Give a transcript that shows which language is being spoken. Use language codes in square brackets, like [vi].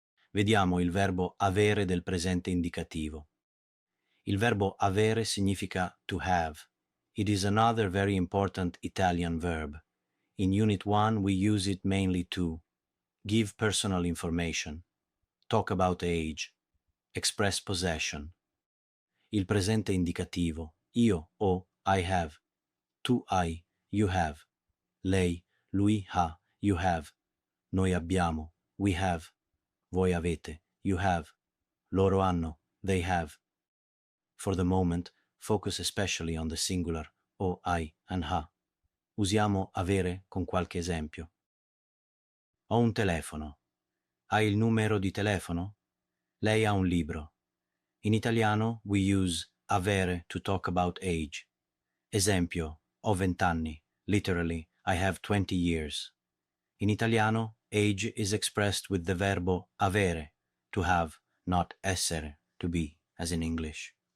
[it] Vediamo il verbo avere del presente indicativo. Il verbo avere significa [en] to have. It is another very important Italian verb. In Unit 1 we use it mainly to give personal information, talk about age, express possession. [it] Il presente indicativo, io o [en] I have, [it] tu hai, [en] you have, [it] lei, lui ha, you have, noi abbiamo, [en] we have, [it] voi avete, you have, loro hanno, [en] they have. For the moment, focus especially on the singular, o hai and ha. [it] Usiamo avere con qualche esempio. Ho un telefono. Hai il numero di telefono? Lei ha un libro. [en] In italiano, we use avere to talk about age. [it] Esempio, ho 20 anni. [en] Literally, I have 20 years. In italiano, age is expressed with the verbo avere, to have, not essere, to be, as in English.